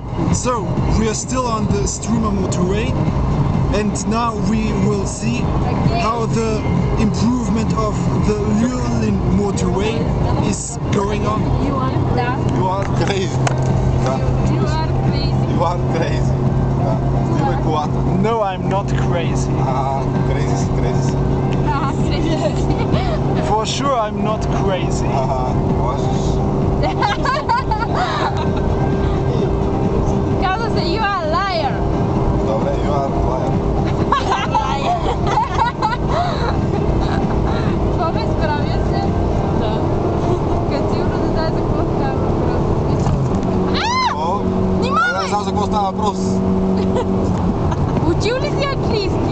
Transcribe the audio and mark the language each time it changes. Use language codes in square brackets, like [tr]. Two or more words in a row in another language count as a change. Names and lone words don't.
[en] So, we are still on the Struma motorway, and now we will see how the improvement of the Luleå motorway is going on. You are crazy. You are crazy. You are crazy. No, I'm not crazy. Crazy, crazy. For sure, I'm not crazy. [bg] Казва се, [en] you are a liar. Добре, you are liar. [bg] Това ме изправя се. Да. Като сигурно не знае за какво става въпрос. Не знам за какво става въпрос. Учил ли си английски?